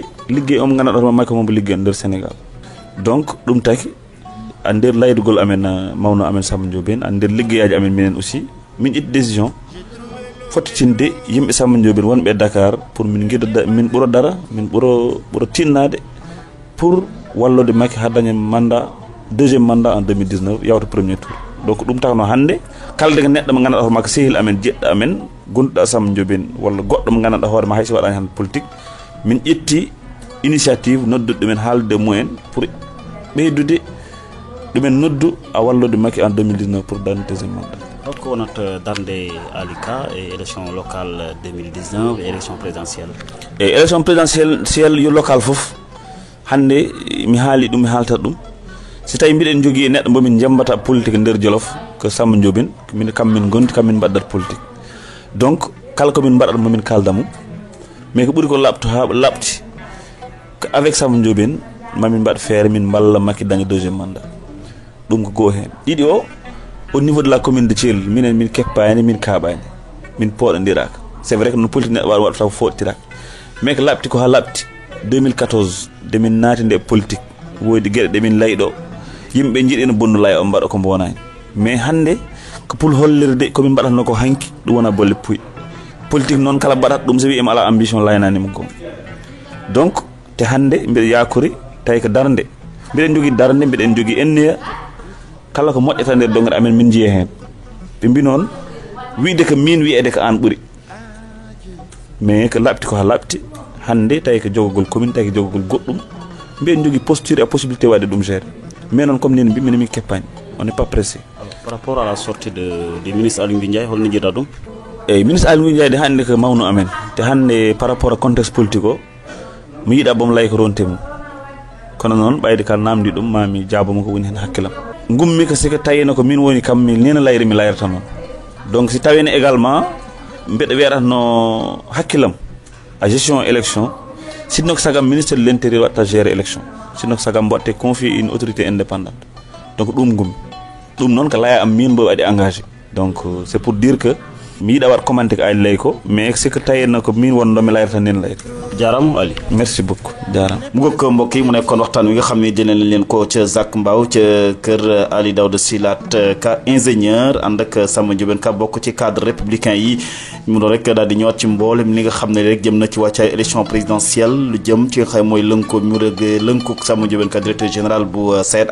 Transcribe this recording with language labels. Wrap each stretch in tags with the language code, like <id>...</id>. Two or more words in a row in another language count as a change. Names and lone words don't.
<ff>liggey omo gandanɗa hoore ma Macky mombo ligguey nder Sénégal donc ɗum taki a nder laydugol amen mawno amen Samba Ndiobène a nder liggeyaji amen minen aussi min ƴetti décision fottitinde yimɓe Samba Ndiobène wonɓe Dakar pour min guida min ɓuura dara min ɓuura tinnade pour wallode Macky ha daña</ff> <fr>mandat deuxième mandat en 2019</fr> <ff>yawta</ff> <fr>premier tour</fr> <ff>donc ɗum takno hande kalde ko neɗɗo mo gandanɗa hoore makko sehil amen jeɗɗo amen gonɗuɗo Samba Ndiobène walla goɗɗo mo gandanɗa hoore ma hayso waɗani hande politique min ƴetti initiative noddude ɗumen haalde mumen pour ɓeydude ɗumen noddu a wallude Macky en 2019 pour darde</ff> <fr>deuxième mandat.</fr> <ff>Hokko wonata darde Aly Ka e</ff> <fr>élection locale 2019 et élection présidentielle.</fr> <ff>e</ff> <fr>élection présidentielle</fr> <ff>yo local fof hande mi haali ɗum mi haaltat ɗum si tawi mbiɗen jogui e neɗɗo momin jambata politique nder Jolof ko Samba Ndiobène min kam min gondi kam min mbaɗat politique donc kala komin mbaɗat momin kalda mum mais ko ɓuuri ko labti avec Samba Ndiobène mamin mbaɗ feere min balla Macky daña deuxième mandat ɗum ko goo hen ɗiɗi o</ff> <fr>au niveau de la commune de Thiel</fr> <ff>minen min keppani min kaɓani min pooɗodiraka</ff> <fr>c'est vrai que</fr> <ff>no politique neɗɗo waɗa taw foɗtiraka mais ko labti ko ha labti 2014 de min naati nde politique woodi gueɗe ɗe min layɗo yimɓe jiiɗino bonnu laya o mbaɗa ko mbonani mais hande ko pour hollirde komin mbaɗatno ko hanki ɗum wona bolle puy politique noon kala mbaɗat ɗum so wiyema ala ambition layananimo gon donc te hande mbiɗa yakori tawi ko darde mbiɗen jogui darde mbiɗen jogui enniya kala ko moƴƴata nder dongre amen min jiiya hen ɓe mbi noon wiide ko min wiyede ko an ɓuuri mais ko labti ko ha labti hande tawi ko jogogol commune tawi ko jogogol goɗɗum mbiɗen jogui</ff> <fr>posture et possibilité</fr> <ff>wadde ɗum gérer mais noon comme nini mbi min min keppani</ff> <fr>on n'est pas pressé. Alors, par rapport à la sortie du ministre Aly Ngouille Ndiaye</fr> <ff>holno jiiɗa ɗum eyyi ministre Aly Ngouille Ndiaye de hande ko mawno amen te hande</ff> <fr>par rapport à contexte politique</fr> <ff>o mi yiiɗa bomo lay ko ronte mum kono noon ɓayde kala namdi ɗum mami jaabamo ko woni hen hakkilam gummi ko siko tawino ko min woni kam mi nena layre mi layrata noon donc si tawino également mbeɗa weeratno hakkilam a gestion élection sinno ko sagam</ff> <fr>ministre de l'intérieur</fr> <ff>watta gérer élection sinno ko sagam mbatte</ff> <fr>confier une autorité indépendante</fr> <ff>donc ɗum gummi ɗum noon ko laya am min mbo waɗi engagé donc</ff> <fr>c'est pour dire que</fr> <ff>mi yiɗa waɗ commenté ko Ali lay ko</ff> <fr>mais c'est que</fr> <ff>taweno ko min wonno mi layrata nen layta jaarama Ali</ff> <fr>merci beaucoup jaarama</fr> <wo>mu gokk mbokk yi mu nekkoon waxtaan wi nga xam ne dinañ leen ko ca Zac Mbao ca kër Ali Daouda Silat Ka ingénieur ànd ak Samba Ndiobène Ka bokk ci</wo> <fr>cadre républicain</fr> <wo>yi mu doon rek daal di ñëwaat ci mboolem li nga xam ne rek jëm na ci wàccaay</wo> <fr>élection présidentielle</fr> <wo>lu jëm ci nga xam mooy lënkoo mu rëg lënku Samba Ndiobène Ka</wo> <fr>directeur général</fr> <wo>bu SAED</wo>